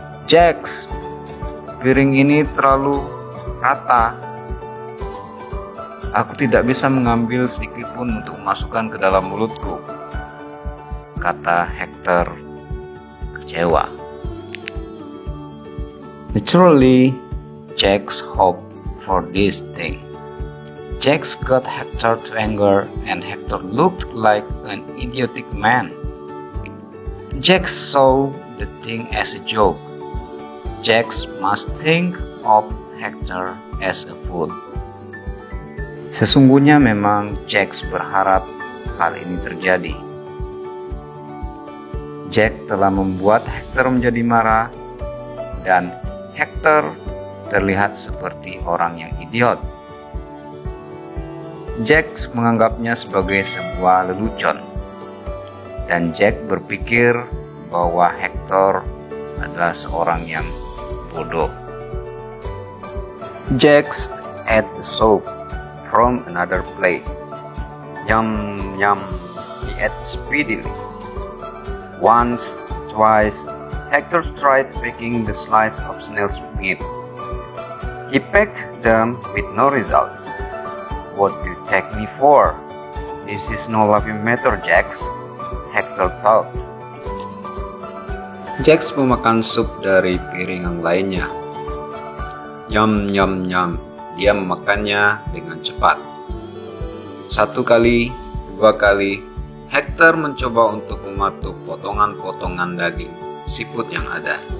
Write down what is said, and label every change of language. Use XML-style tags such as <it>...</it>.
<id>"Jax, piring ini terlalu rata. Aku tidak bisa mengambil sedikit pun untuk memasukkan ke dalam mulutku," kata Hector kecewa.</id> <en>Naturally, Jax hoped for this thing. Jax got Hector to anger, and Hector looked like an idiotic man. Jax saw the thing as a joke. Jax must think of Hector as a fool.</en> <id>Sesungguhnya memang Jax berharap hal ini terjadi. Jax telah membuat Hector menjadi marah, dan Hector terlihat seperti orang yang idiot. Jax menganggapnya sebagai sebuah lelucon, dan Jax berpikir bahwa Hector adalah seorang yang bodoh.</id> <en>Jax ate the soup from another plate. Yum, yum, he ate speedily. Once, twice, Hector tried picking the slice of snail's meat. He pecked them with no results. "What do you take me for? This is no laughing matter, Jax," Hector thought.</en> <id>Jax memakan sup dari piring yang lainnya. Yum, yum, yum. Dia memakannya dengan cepat. 1 kali, 2 kali, Hector mencoba untuk mematuk potongan-potongan daging siput yang ada.</id>